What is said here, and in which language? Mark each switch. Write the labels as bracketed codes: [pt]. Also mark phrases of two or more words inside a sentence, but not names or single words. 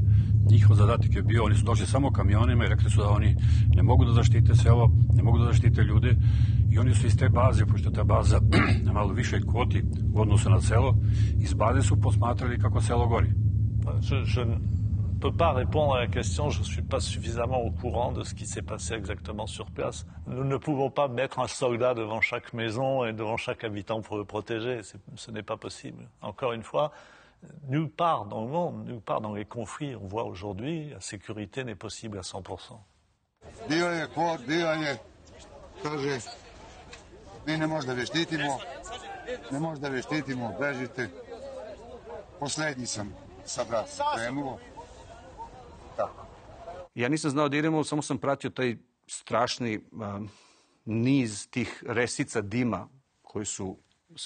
[sr] Njihov zadatak je bio, oni su došli samo kamionima i rekli su da oni ne mogu da zaštite selo, ne mogu da zaštite ljude i oni su iz te baze, pošto ta baza na malo više kvoti u odnosu na selo, iz baze su posmatrali kako selo gori. [fr] ne peux pas répondre à la question, je ne suis pas suffisamment au courant de ce qui s'est passé exactement sur place. Nous ne pouvons pas mettre un soldat devant chaque maison et devant chaque habitant pour le protéger. Ce n'est pas possible. Encore une fois, nulle part dans le monde, nulle part dans les conflits, on voit aujourd'hui, la sécurité n'est possible à 100%. [sr] Dio je, kaže, mi ne možda da štitimo, bežite. Poslednji sam sa bratom krenuo. Ja nisam znao da idemo, samo sam pratio taj strašni niz tih resica dima koji su se